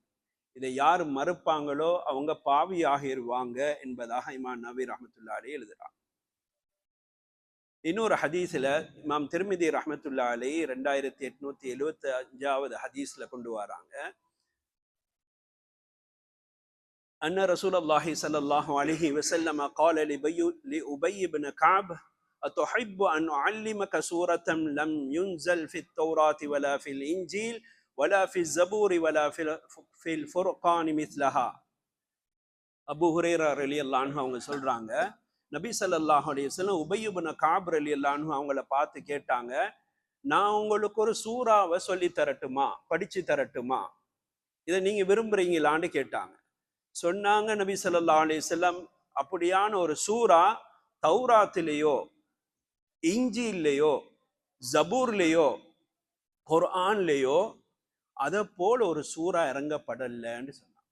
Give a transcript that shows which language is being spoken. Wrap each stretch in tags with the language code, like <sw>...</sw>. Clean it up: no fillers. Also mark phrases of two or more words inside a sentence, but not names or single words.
<ta>இதை யார் மறுப்பாங்களோ அவங்க பாவி ஆகிருவாங்க என்பதாக இமாம் நவவி</ta> <ar>رحمة الله عليه</ar> <ta>எழுதுறாங்க. இன்னொரு ஹதீஸ்ல இமாம் திர்மிதி</ta> <ar>رحمة الله عليه</ar> <ta>2875வது ஹதீஸ்ல கொண்டு வராங்க,</ta> <ar>أن رسول الله صلى الله عليه وسلم قال لأبي بن كعب أتحب أن أعلمك سورة لم ينزل في التوراة ولا في الإنجيل ولا في الزبور ولا في الفرقان مثلها.</ar> <ta>அபூ ஹுரைரா</ta> <ar>رضي الله عنه</ar> <ta>அவங்க சொல்றாங்க, நபி</ta> <ar>صلى الله عليه وسلم</ar> <ta>உபய் இப்னு கஅப்</ta> <ar>رضي الله عنه</ar> <ta>அவங்கள பார்த்து கேட்டாங்க, நான் உங்களுக்கு ஒரு சூறாவை சொல்லி தரட்டுமா, படிச்சு தரட்டுமா, இதை நீங்க விரும்புறீங்களான்னு கேட்டாங்க. சொன்னாங்க நபி</ta> <ar>صلى الله عليه وسلم,</ar> <ta>அப்படியான ஒரு சூரா தௌராத்திலேயோ, இஞ்சிலேயோ, ஜபூர்லேயோ, குர்ஆன்லேயோ அதை போல ஒரு சூறா இறங்கப்படலன்னு சொன்னாங்க.</ta>